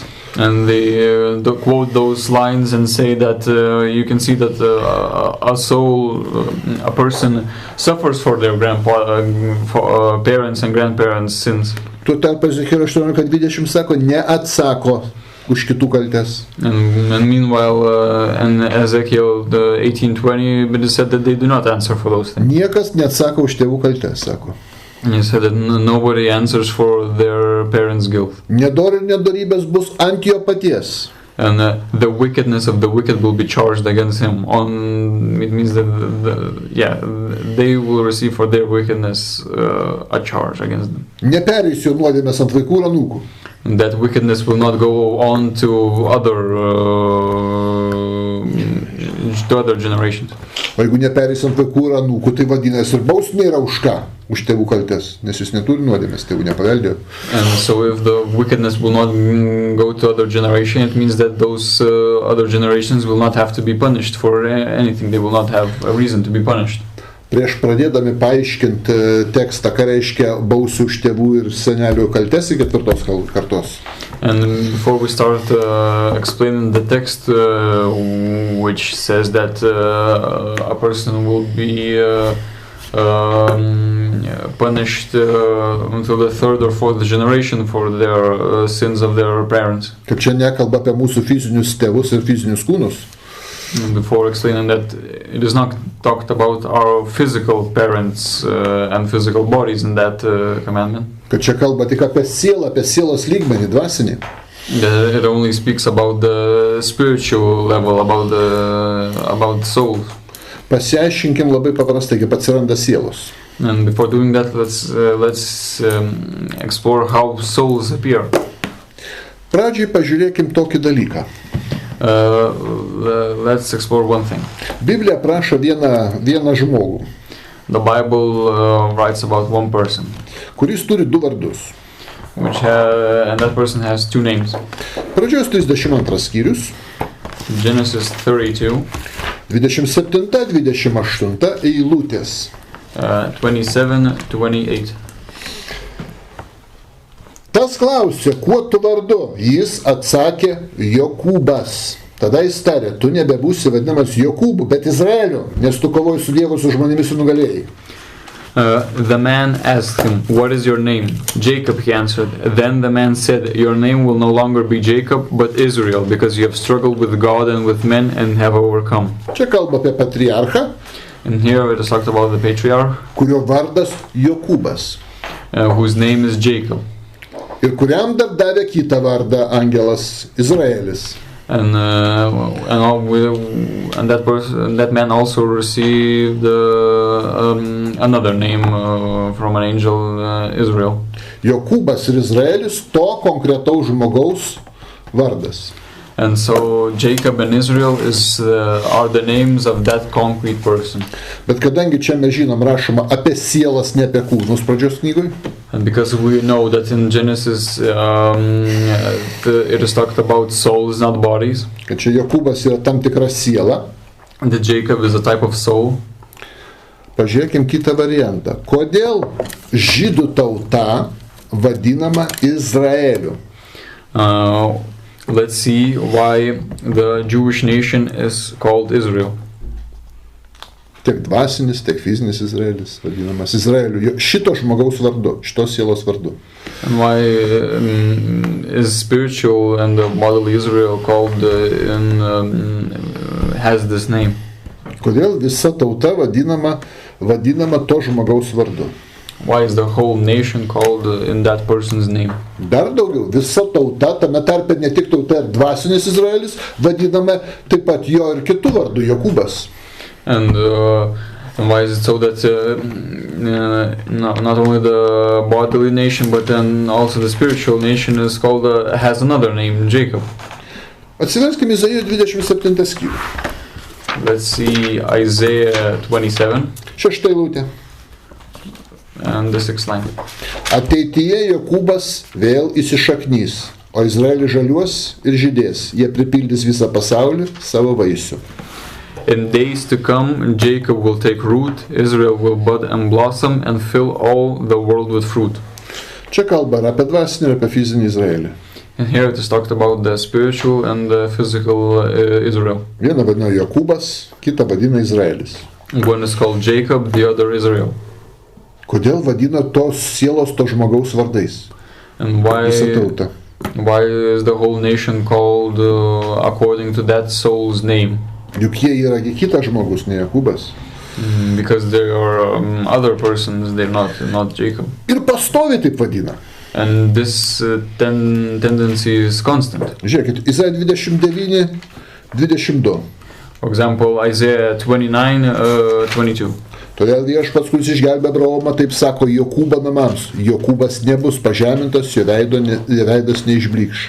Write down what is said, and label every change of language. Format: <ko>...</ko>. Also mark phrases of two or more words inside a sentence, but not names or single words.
<en>And they quote those lines and say that you can see that a soul, a person suffers for their parents and grandparents' sins.</en> <lt>Tuo tarpu Ezechielio 18:20 sako, neatsako už kitų kaltes.</lt> <en>And meanwhile, in Ezekiel 18:20, it is said that they do not answer for those things.</en> <lt>Niekas neatsako už tėvų kaltes, sako.</lt> <en>And he said that nobody answers for their parents' guilt.</en> <lt>Nedor ir nedorybės bus ant jo paties.</lt> <en>And the wickedness of the wicked will be charged against him. It means that they will receive for their wickedness a charge against them.</en> <lt>Nepereis jo nuodėmės ant vaikų ir anūkų.</lt> <en>And that wickedness will not go on to other generations.</en> <lt>O jeigu nepereis ant vaikų ir anūkų, tai vadinasi ir bausmė yra už ką? Už tėvų kaltes, nes jis neturi nuodėmės, tėvų nepaveldėjo.</lt> <en>And so if the wickedness will not go to other generation, it means that those other generations will not have to be punished for anything. They will not have a reason to be punished.</en> <lt>Prieš pradėdami paaiškinti tekstą, ką reiškia bausų už tėvų ir senelių kaltes į ketvirtos kartos.</lt> <en>And before we start explaining the text, which says that a person will be punished until the third or fourth generation for their sins of their parents.</en> <lt>Kad čia nekalba apie mūsų fizinius tėvus ir fizinius kūnus.</lt> <en>Before explaining that, it is not talked about our physical parents and physical bodies in that commandment.</en> <lt>Kad čia kalba tik apie sielą, apie sielos lygmenį, dvasinį.</lt> <en>It only speaks about the spiritual level, about soul.</en> <lt>Pasiaiškinkim labai paprastai, kaip atsiranda sielos.</lt> <en>And before doing that, let's explore how souls appear.</en> <lt>Pradžiai pažiūrėkim tokį dalyką.</lt> <en>Let's explore one thing.</en> <lt>Biblija prašo vieną žmogų.</lt> <en>The Bible writes about one person,</en> <lt>kuris turi du vardus.</lt> <en>And that person has two names.</en> <lt>Pradžios 32 skyrius.</lt> <en>Genesis 32.</en> <lt>27-28 eilutės. 27-28. Tas klausė, kuo tu vardu? Jis atsakė, Jokūbas. Tada jis tarė, tu nebebūsi vadinamas Jokūbu, bet Izraeliu, nes tu kovoji su Dievu, su žmonėmis ir nugalėjai.</lt> <en>The man asked him, what is your name? Jacob, he answered. Then the man said, your name will no longer be Jacob, but Israel, because you have struggled with God and with men and have overcome.</en> <lt>Čia kalba apie patriarchą.</lt> <en>And here it is talked about the patriarch,</en> <lt>kurio vardas Jokūbas.</lt> <en>Whose name is Jacob.</en> <lt>Ir kuriam dar davė kitą vardą angelas Izraelis.</lt> <en>And that man also received another name from an angel, Israel.</en> <lt>Jokūbas ir Izraelis to konkretaus žmogaus vardas.</lt> <en>And so Jacob and Israel are the names of that concrete person.</en> <lt>Bet kadangi čia mes žinom rašoma apie sielas, ne apie kūnus pradžios knygoj.</lt> <en>And because we know that in Genesis it is talked about souls, not bodies.</en> <lt>Kad čia Jokūbas yra tam tikra siela.</lt> <en>That Jacob is a type of soul.</en> <lt>Pažiūrėkim kitą variantą. Kodėl žydų tauta vadinama Izraeliu?</lt> <en>Let's see why the Jewish nation is called Israel.</en> <lt>Tiek dvasinis, tiek fizinis Izraelis vadinamas Izraeliu. Šito žmogaus vardu, šitos sielos vardu.</lt> <en>And why is spiritual and the bodily Israel called has this name?</en> <lt>Kodėl visa tauta vadinama to žmogaus vardu?</lt> <en>Why is the whole nation called in that person's name?</en> <lt>Dar daugiau, visa tauta, tame tarpe ne tik tauta ir dvasinis Izraelis, vadiname taip pat jo ir kitų vardų, Jokūbas.</lt> <en>And why is it so that not only the bodily nation, but then also the spiritual nation is called has another name, Jacob?</en> <lt>Atsiverskime Izaijo 27 skyrių.</lt> <en>Let's see Isaiah 27.</en> <lt>6 eilutė.</lt> <en>And the 6th line.</en> <lt>Ateityje Jokūbas vėl įsišaknys, o Izraelis žaliuos ir žydės. Jie pripildys visą pasaulį savo vaisių.</lt> <en>In days to come, Jacob will take root, Israel will bud and blossom and fill all the world with fruit.</en> <lt>Čia kalba apie dvasinį ir apie fizinį Izraelį.</lt> <en>And here it is talked about the spiritual and the physical Israel.</en> <lt>Vieną vadina Jokūbas, kitą vadina Izraelis.</lt> <en>One is called Jacob, the other Israel.</en> <lt>Kodėl vadina tos sielos to žmogaus vardais?</lt> <en>And why is the whole nation called according to that soul's name?</en> <lt>Juk jie yra kitas žmogus, ne Jokūbas.</lt> <en>Because they are other persons, they're not Jacob.</en> <lt>Ir pastoviai taip vadina.</lt> <en>And this tendency is constant.</en> <lt>Žiūrėkit, Izaijo 29:22.</lt> <en>For example, Isaiah 29:22.</en> <lt>Todėl viešpats, kuris išgelbė Abraomą, taip sako Jokūbo namams. Jokūbas nebus pažemintas, jo veidas neišblykš.</lt>